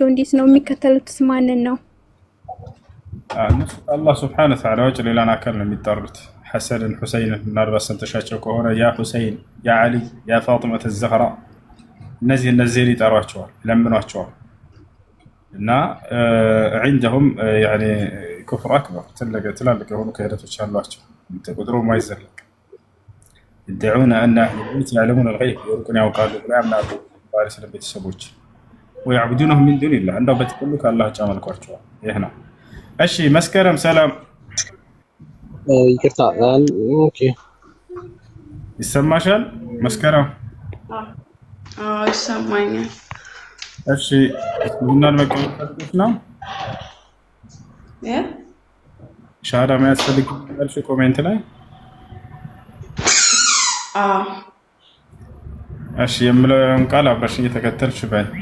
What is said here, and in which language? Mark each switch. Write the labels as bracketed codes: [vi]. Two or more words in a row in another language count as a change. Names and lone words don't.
[am] እንዴት ነው የሚከተሉት? ማንን ነው? እነሱ አላህ [ar] سبحانه وتعالى [am] ውጭ ሌላን አካል ነው የሚጠሩት። ሐሰንን፣ ሁሰይንን ምናልባት ሰምተሻቸው ከሆነ ያ ሁሰይን፣ ያ ዓሊ፣ ያ ፋጢመተ ዘህራ እነዚህን ይጠሯቸዋል፣ ይለምኗቸዋል። እና [ar] عندهم يعني كفر اكبر [am] ትላልቅ የሆኑ ክህደቶች አሏቸው ቁጥሩ ማይዘለቅ [ar] يدعون ان اهل البيت يعلمون الغيب يركون [am] ያውቃሉ ብለው ያምናሉ ባሪስ ለቤተሰቦች [ar] ويعبدونهم من دون الله [am] እንደው በትክክሉ ከአላህ ውጭ ያመልኳቸዋል ይሄ ነው እሺ መስከረም ሰላም ይቅርታ ኦኬ ይሰማሻል መስከረም ይሰማኛል እሺ ምንናል መቀበል ነው ሻሃዳ ማያስፈልግ ያልሽ ኮሜንት ላይ እሺ የምለውን ቃል አብረሽ እየተከተልሽ በይ